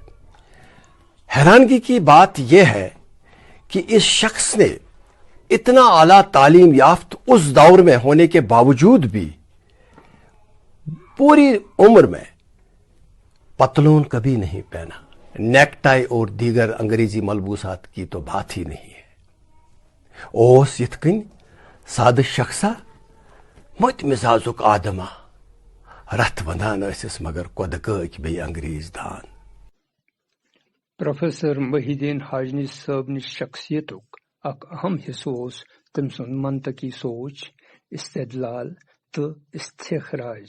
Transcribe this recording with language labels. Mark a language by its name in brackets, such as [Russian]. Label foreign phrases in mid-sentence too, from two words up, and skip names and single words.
[Urdu] حیرانگی کی بات یہ ہے کہ اس شخص نے اتنا اعلیٰ تعلیم یافت اس دور میں ہونے کے باوجود بھی پوری عمر میں پتلون کبھی نہیں پہنا، نیک ٹائی اور دیگر انگریزی ملبوسات کی تو بات ہی نہیں ہے۔ [Kashmiri] اوس یتھ کن سادہ شخصا مت مزاجک آدما، رت ونان ٲسِس مگر قۄدٕ بیٚیہِ انگریز دان۔ پروفیسر محی الدین حاجنی صٲب نِچ شخصیتُک اکھ اہم حصہٕ اوس تٔمۍ سُنٛد منطقی سونچ، استدلال تہٕ استخراج۔